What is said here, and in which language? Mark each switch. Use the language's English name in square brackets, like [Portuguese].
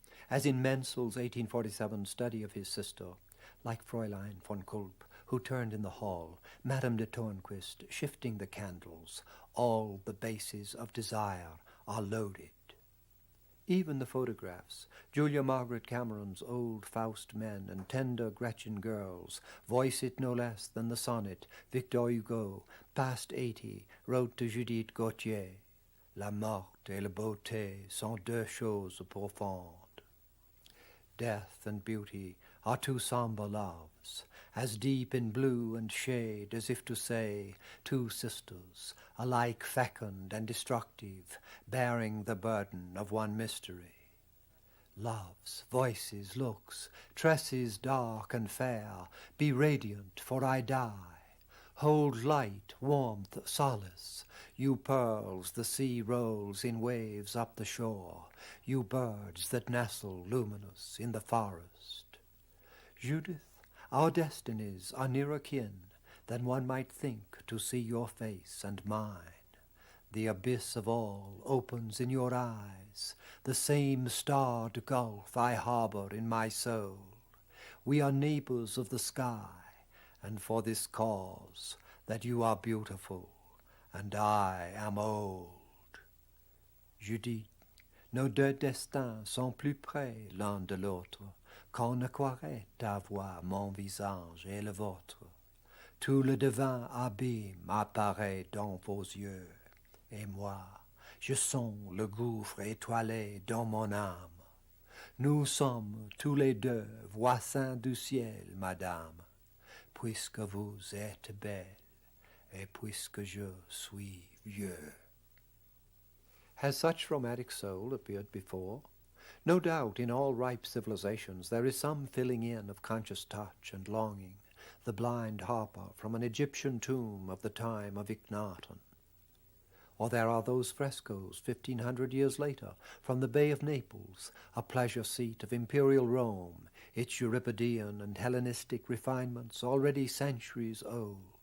[English] As in Menzel's 1847 study of his sister, like Fräulein von Kulp, who turned in the hall, Madame de Tornquist shifting the candles, all the bases of desire are loaded. Even the photographs, Julia Margaret Cameron's old Faust men and tender Gretchen girls, voice it no less than the sonnet Victor Hugo, past 80, wrote to Judith Gautier. [French] La morte et la beauté sont deux choses profondes. [English] Death and beauty are two somber loves, as deep in blue and shade as if to say, two sisters, alike fecund and destructive, bearing the burden of one mystery. Loves, voices, looks, tresses dark and fair, be radiant, for I die. Hold light, warmth, solace, you pearls the sea rolls in waves up the shore, you birds that nestle luminous in the forest. Judith, our destinies are nearer kin than one might think to see your face and mine. The abyss of all opens in your eyes, the same starred gulf I harbor in my soul. We are neighbors of the sky, and for this cause, that you are beautiful, and I am old. [French] Judith, nos deux destins sont plus près l'un de l'autre, qu'on ne croirait avoir mon visage et le vôtre. Tout le divin abîme apparaît dans vos yeux, et moi, je sens le gouffre étoilé dans mon âme. Nous sommes tous les deux voisins du ciel, madame, puisque vous êtes belle, et puisque je suis vieux. [English] Has such romantic soul appeared before? No doubt in all ripe civilizations there is some filling in of conscious touch and longing, the blind harper from an Egyptian tomb of the time of Akhenaten. Or there are those frescoes 1,500 years later from the Bay of Naples, a pleasure seat of imperial Rome, its Euripidean and Hellenistic refinements already centuries old.